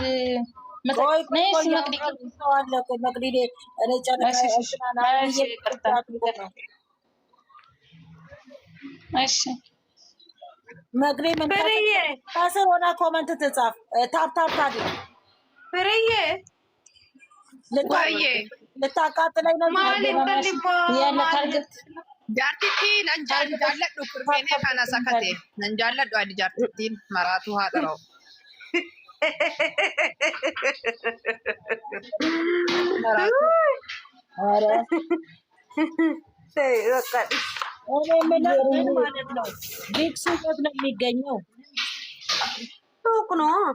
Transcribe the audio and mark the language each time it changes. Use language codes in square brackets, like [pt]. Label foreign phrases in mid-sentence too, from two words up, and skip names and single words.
[am] ከስር ሆና ኮመንት ትጻፍ። ታፕታፕ ፍሬዬ ልታቃጥለኝ ነው [om] jaartittiin an jaalladhu kurfeenee kana sakate nan jaalladhu ani jaartittiin maraatuu haadharoo [am] ማለት ነው። ቢክሱ ነው የሚገኘው ሱቅ ነው።